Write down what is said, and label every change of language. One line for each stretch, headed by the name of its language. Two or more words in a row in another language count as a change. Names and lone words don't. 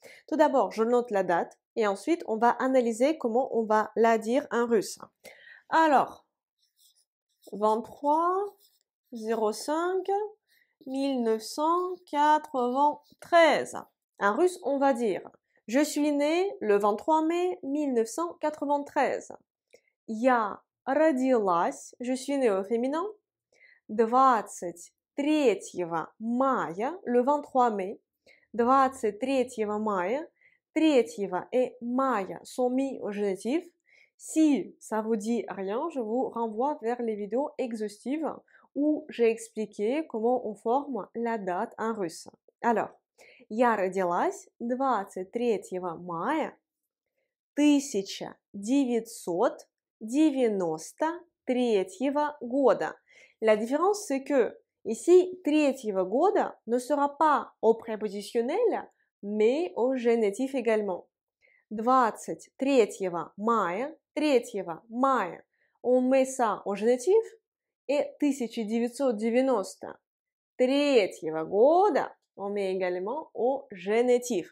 French: Tout d'abord, je note la date et ensuite on va analyser comment on va la dire en russe. Alors, 23 05 1993. En russe, on va dire je suis née le 23 mai 1993.
Russian: Я родилась,
French: je suis née au féminin, 23 мая, le 23 mai, 23 мая, 3 et мая sont mis au génitif. Si ça vous dit rien, je vous renvoie vers les vidéos exhaustives où j'ai expliqué comment on forme la date en russe. Alors,
Russian: я родилась 23 мая 1993 года.
French: La différence, c'est que ici,
Russian: третьего года
French: ne sera pas au prépositionnel, mais au génitif également.
Russian: 23 мая, 3 мая,
French: on met ça au génitif, et 1993 года, on met également au génitif.